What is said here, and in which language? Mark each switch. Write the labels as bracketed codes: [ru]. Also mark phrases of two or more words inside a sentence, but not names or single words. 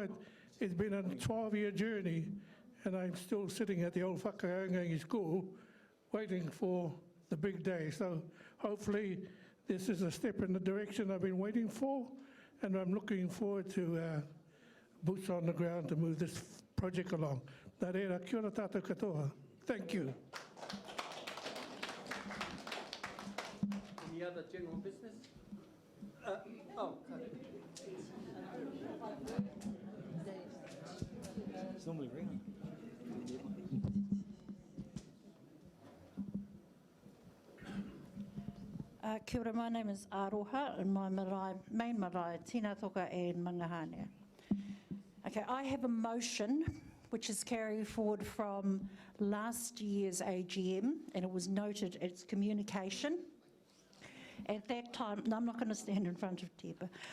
[en] It's been a 12-year journey, and I'm still sitting at the old whakaongangi school waiting for the big day. So hopefully this is a step in the direction I've been waiting for, and I'm looking forward to boots on the ground to move this project along. [mi] Nā reira, kia ora tātou katoa. [en] Thank you. Any other general business? It's normally ringing. [mi] Kia ora, [en] my name is Aroha, and my main marae, Tina Toka and Mangahane. Okay, I have a motion which is carried forward from last year's AGM, and it was noted as communication. At that time, no, I'm not going to stand in front of Tepa.